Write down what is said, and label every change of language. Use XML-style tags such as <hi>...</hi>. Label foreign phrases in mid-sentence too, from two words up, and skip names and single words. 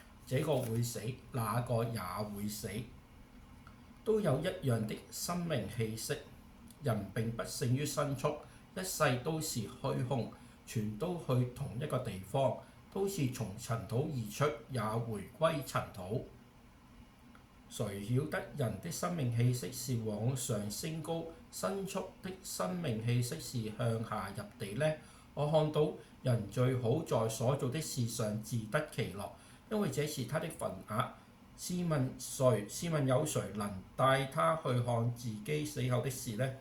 <zh>這個會死，那個也會死，都有一樣的生命氣息。人並不勝於牲畜，一世都是虛空，全都去同一個地方，都是從塵土而出，也回歸塵土。誰曉得人的生命氣息是往上升高，牲畜的生命氣息是向下入地呢？我看到人最好在所做的事上自得其樂，因為這是他的份額。試問有誰能帶他去看自己死後的事呢？</zh>